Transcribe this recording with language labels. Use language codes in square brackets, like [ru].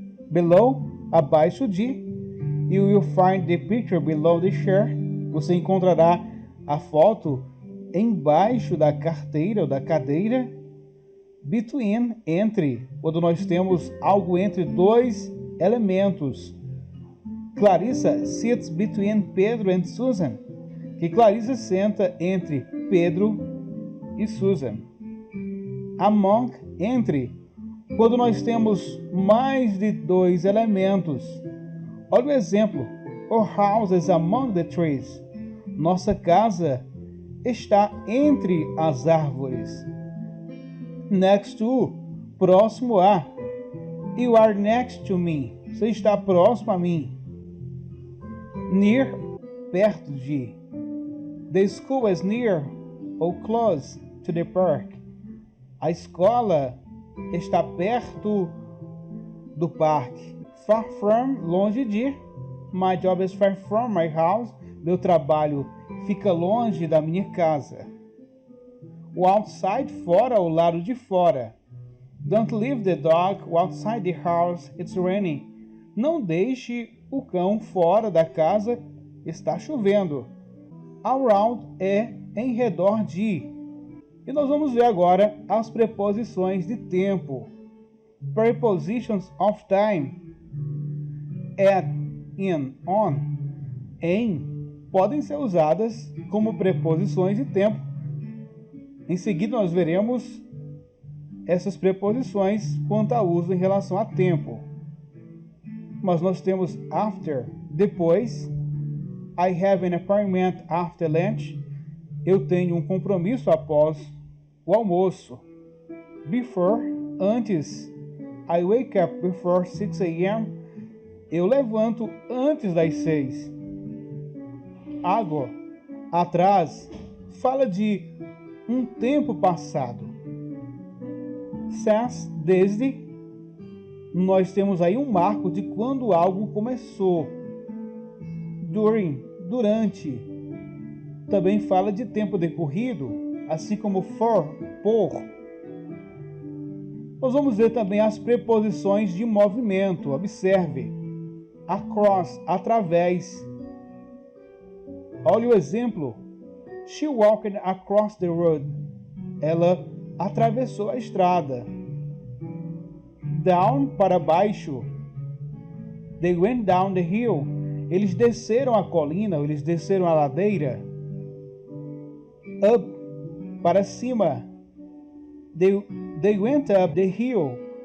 [en] Below, [pt] abaixo de, [en] you will find the picture below the chair. [pt] Você encontrará a foto embaixo da carteira ou da cadeira. Between, entre, quando nós temos algo entre dois elementos. [en] Clarissa sits between Pedro and Susan. [pt] Que Clarissa senta entre Pedro e Susan. Among, entre, quando nós temos mais de dois elementos. Olha o exemplo. [en] Our house is among the trees. [pt] Nossa casa está entre as árvores. [en] Next to, [pt] próximo a. [en] You are next to me. [pt] Você está próximo a mim. Near, perto de. [en] The school is near or close to the park. [pt] A escola está perto do parque. Far from, longe de. [en] My job is far from my house. [pt] Meu trabalho fica longe da minha casa. O outside, fora, ao lado de fora. [en] Don't leave the dog outside the house, it's raining. [pt] Não deixe o cão fora da casa, está chovendo. Around é em redor de. E nós vamos ver agora as preposições de tempo. [en] Prepositions of time. [pt] At, in, on, em podem ser usadas como preposições de tempo. Em seguida nós veremos essas preposições quanto ao uso em relação a tempo. Mas nós temos after, depois. [en] I have an appointment after lunch. [pt] Eu tenho um compromisso após o almoço. [en] Before, antes. I wake up before 6 a.m. [pt] Eu levanto antes das 6. Ago, atrás, fala de um tempo passado. Since, desde. Nós temos aí um marco de quando algo começou. During, durante. Também fala de tempo decorrido, assim como for, por. Nós vamos ver também as preposições de movimento. Observe. Across, através. Olha o exemplo. [en] She walked across the road. [pt] Ela atravessou a estrada. Down, para baixo. [en] They went down the hill. [pt] Eles desceram a colina, eles desceram a ladeira. [en] Up, [pt] para cima. [en] They went up the hill.